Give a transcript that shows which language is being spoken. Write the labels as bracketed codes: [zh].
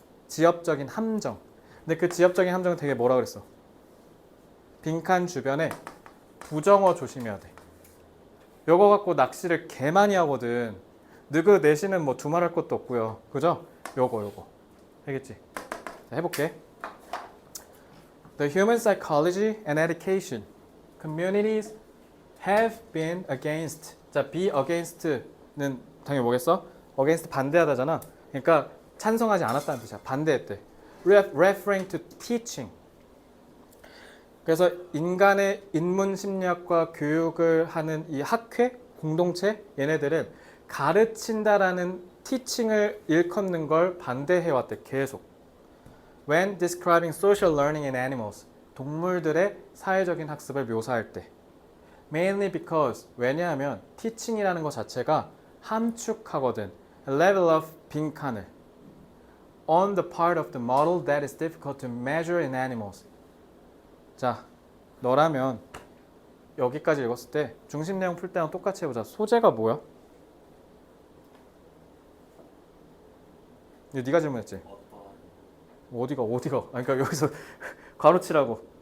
[ko] 지엽적인 함정. 근데 그 지엽적인 함정은 되게 뭐라 그랬어? 빈칸 주변에 부정어 조심해야 돼. 요거 갖고 낚시를 개 많이 하거든. 너그 내신은 뭐 두말할 것도 없고요. 그죠? 요거. 알겠지? 자, 해볼게. [en] The human psychology and education communities have been against. [ko] 자, be against는 당연히 뭐겠어? against 반대하다잖아. 그러니까 찬성하지 않았다는 뜻이야. 반대했대. [en] Referring to teaching. [ko] 그래서 인간의 인문 심리학과 교육을 하는 이 학회, 공동체 얘네들은 가르친다라는 teaching을 일컫는 걸 반대해왔대. 계속. [en] When describing social learning in animals. [ko] 동물들의 사회적인 학습을 묘사할 때. [en] Mainly because [ko] 왜냐하면 teaching이라는 것 자체가 함축하거든. [en] A level of [ko] 빈칸을. [en] On the part of the model that is difficult to measure in animals. [ko] 자, 너라면 여기까지 읽었을 때 중심 내용 풀 때랑 똑같이 해보자. 소재가 뭐야? 이거 네가 질문했지? 어디가? 아니, 그러니까 여기서 가로치라고.